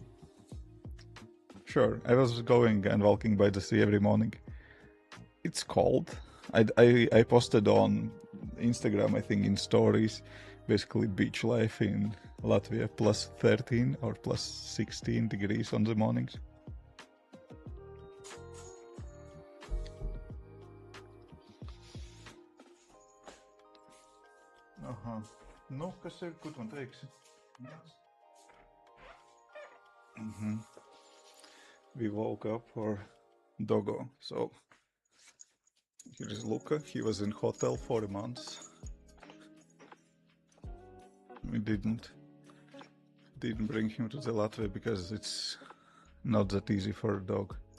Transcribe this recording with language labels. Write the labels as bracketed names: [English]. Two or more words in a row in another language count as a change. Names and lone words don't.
[English] Sure, I was going and walking by the sea every morning. It's cold. I posted on Instagram, I think, in stories, basically beach life in Latvia, plus 13 or plus 16 degrees on the mornings. Aha. [Latvian] Nu, kas ir, ko tu man teiksi? [English] We woke up for Dogo, so here is Luca. He was in hotel 4 months. We didn't bring him to the Latvia because it's not that easy for a dog.